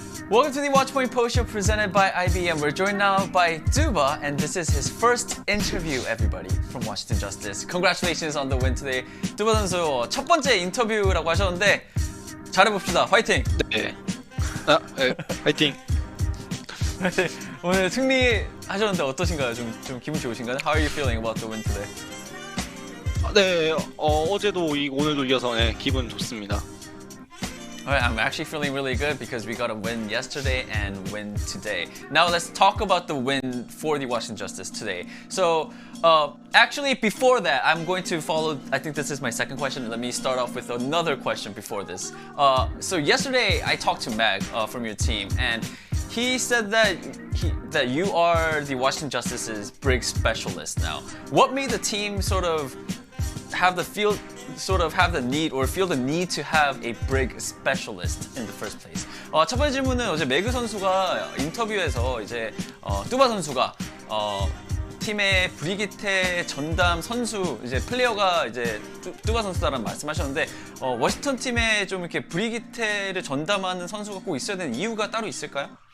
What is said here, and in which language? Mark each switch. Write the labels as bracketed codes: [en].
[en] Welcome to the Watchpoint Post Show presented by IBM. We're joined now by Duba, and this is his first interview, everybody, from Washington Justice. Congratulations on the win today. [ko] 두바 선수 첫 번째 인터뷰라고 하셨는데 잘해봅시다. 화이팅! 네. 네. 화이팅! 오늘 승리하셨는데 어떠신가요? 좀 기분 좋으신가요? [en] How are you feeling about the win today? [ko] 네, 어제도 오늘도 이어서 네, 기분 좋습니다. [en] Alright, I'm actually feeling really good because we got a win yesterday and win today. Now let's talk about the win for the Washington Justice today. So, actually before that, I'm going to follow, I think this is my second question. Let me start off with another question before this. So yesterday I talked to Mag from your team, and he said that you are the Washington Justice's brig specialist now. What made the team sort of have the need or feel the need to have a brig specialist in the first place? [ko] 첫 번째 질문은 어제 매그 선수가 인터뷰에서 이제 뚜바 선수가 팀의 브리기테 전담 선수 이제 플레이어가 이제 뚜바 선수다라는 말씀하셨는데 워싱턴 팀에 좀 이렇게 브리기테를 전담하는 선수가 꼭 있어야 되는 이유가 따로 있을까요?